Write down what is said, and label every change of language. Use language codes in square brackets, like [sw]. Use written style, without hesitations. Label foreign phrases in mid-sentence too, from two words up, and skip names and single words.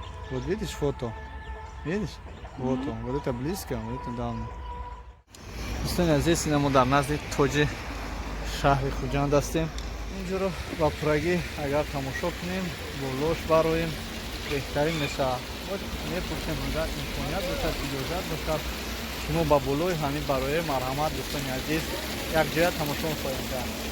[ru] Вот видишь фото? Видишь? Вот он. Вот это близко, вот это дальше. Кстати, здесь мы [tg] дар назди тоҷи шаҳри Хуҷанд ҳастем. Инҷоро ба пурагӣ агар тамошо кунем, болош бароем, беҳтарин мешавад. Мепурсем агар имконият бошад, иҷозат бошад, шумо ба болои ҳамин барои марҳамат дӯстони азиз якҷоя тамошо хоҳем кард.